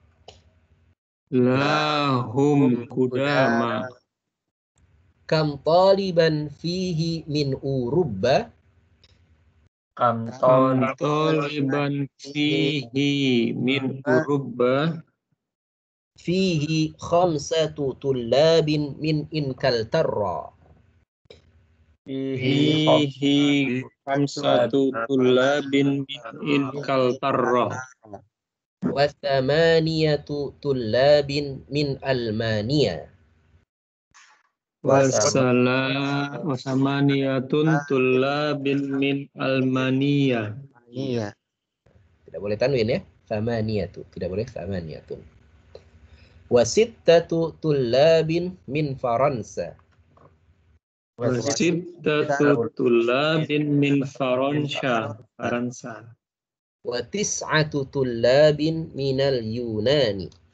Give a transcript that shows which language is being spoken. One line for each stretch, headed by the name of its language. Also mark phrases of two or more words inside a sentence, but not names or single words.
Arabic: لهم قدامى. كم طالبا فيها من أوروبا. كم طالبا فيها من أوروبا. فيها خمسة طلاب من إنكلترا. فيها خمسة طلاب من إنكلترا. وثمانية طلاب من ألمانيا. وثمانيةٌ طلاب من ألمانيا.
Indonesian: Iya. Tidak boleh tanwin ya. Thamaniyatu. Tidak boleh thamaniyatun.
Arabic: وستة طلاب من فرنسا. وستة طلاب من فرنسا. وتسعة طلاب من اليونان.